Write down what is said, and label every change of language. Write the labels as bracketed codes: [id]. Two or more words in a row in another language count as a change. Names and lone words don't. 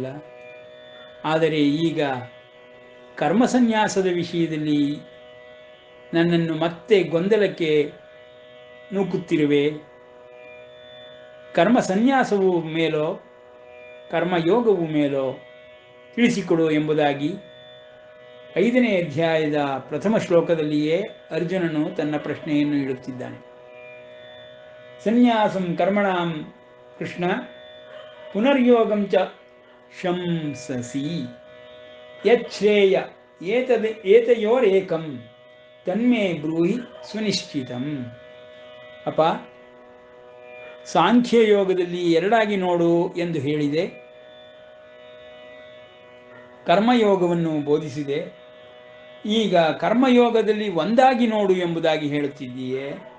[kn] ಆದರೆ ಈಗ ಕರ್ಮ ಸನ್ಯಾಸದ ವಿಷಯದಲ್ಲಿ ನನ್ನನ್ನು ಮತ್ತೆ ಗೊಂದಲಕ್ಕೆ ನೂಕುತ್ತಿರುವೆ. ಕರ್ಮ ಸನ್ಯಾಸವು ಮೇಲೋ ಕರ್ಮಯೋಗವು ಮೇಲೋ ತಿಳಿಸಿಕೊಡು ಎಂಬುದಾಗಿ 5ನೇ ಅಧ್ಯಾಯದ ಪ್ರಥಮ ಶ್ಲೋಕದಲ್ಲಿಯೇ ಅರ್ಜುನನು ತನ್ನ ಪ್ರಶ್ನೆಯನ್ನು ಇಡುತ್ತಿದ್ದಾನೆ. [sa] ಸನ್ಯಾಸಂ ಕರ್ಮಣಾಂ ಕೃಷ್ಣ ಪುನರ್ಯೋಗಂ ಚ ಶಂಸಸಿ ಯಚ್ಛ್ರೇಯ ಏತಯೋರೇಕಂ ತನ್ಮೇ ಬ್ರೂಹಿ ಸುನಿಶ್ಚಿತಂ. [kn] ಅಪ್ಪ, ಸಾಂಖ್ಯಯೋಗದಲ್ಲಿ ಎರಡಾಗಿ ನೋಡು ಎಂದು ಹೇಳಿದೆ, ಕರ್ಮಯೋಗವನ್ನು ಬೋಧಿಸಿದೆ. ಈಗ ಕರ್ಮಯೋಗದಲ್ಲಿ ಒಂದಾಗಿ ನೋಡು ಎಂಬುದಾಗಿ ಹೇಳುತ್ತಿದ್ದೀಯೇ.